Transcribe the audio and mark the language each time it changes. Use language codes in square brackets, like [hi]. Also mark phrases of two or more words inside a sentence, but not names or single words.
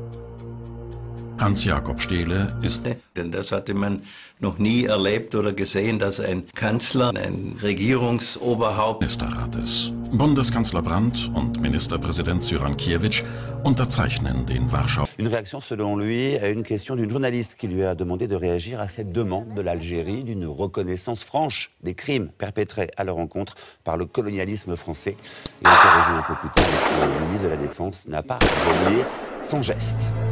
[de] Hans-Jakob Stehle ist... Denn das hatte man noch nie erlebt oder gesehen, dass ein Kanzler, ein Regierungsoberhaupt... Ministerrates. Bundeskanzler Brandt und Ministerpräsident Cyrankiewicz unterzeichnen den Warschau. [fr] Une réaction selon lui à une question d'une journaliste qui lui a demandé de réagir à cette demande de l'Algérie d'une reconnaissance franche des crimes perpétrés à leur encontre par le colonialisme français. Et interrogé un peu plus tard, le ministre de la Défense n'a pas renié son geste.